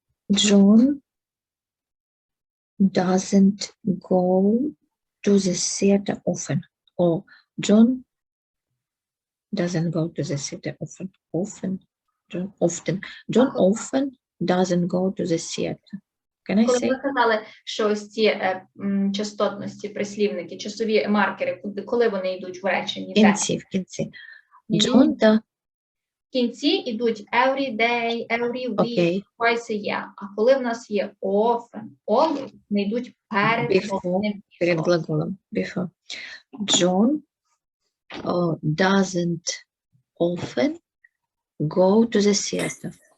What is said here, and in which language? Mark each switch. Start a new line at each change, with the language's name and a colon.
English: John doesn't go to the theater often. Or John doesn't go to the theater often. John often doesn't go to the theater. Can I
Ukrainian: Коли
English: say?
Ukrainian: ви казали, що ось ці частотності, прислівники, часові маркери, коли вони йдуть в реченні? В кінці.
English: John
Ukrainian: В кінці йдуть
English: every day, every week, twice a year.
Ukrainian: А коли в нас є often, always, вони йдуть перед глаголом. Before.
English: John doesn't often go to the theater.